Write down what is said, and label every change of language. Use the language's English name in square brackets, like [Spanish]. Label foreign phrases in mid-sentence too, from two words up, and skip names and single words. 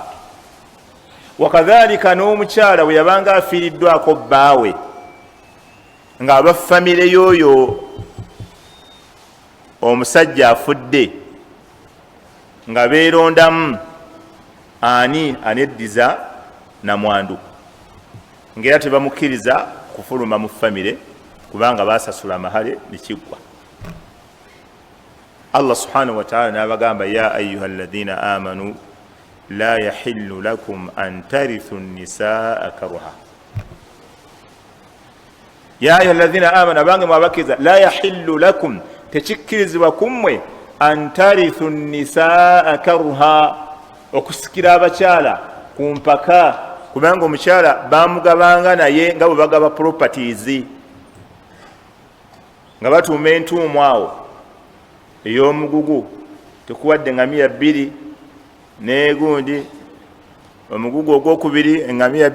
[Ganda] Wakadhalika n'omukyala bwe yabanga afiiriddwako bbaawe, ng'aba famire y'oyo omusajja afudde, nga beerondamu ani aneddiza namwandu, ng'era tebamukkiriza kufuluma mu famire kubanga basasula mahale nikigwa. [Arabic] الله سبحانه وتعالى nabagamba يا أيها الذين آمنوا لا يحل لكم أن ترثوا النساء كرها. يا أيها الذين آمنوا [Ganda] abange mwabakiza [Arabic] لا يحل لكم [Ganda] tekikirizibwa kummwe [Arabic] أن ترثوا النساء كرها [Ganda] okusikira abakyala kumpaka kubanga omukyala bamugabanga naye nga bwe bagaba properties nga batuuma entuumu awo ey'omugugu tekuwadde engamiya 2 n'egundi omugugu ogwokubiri engamiya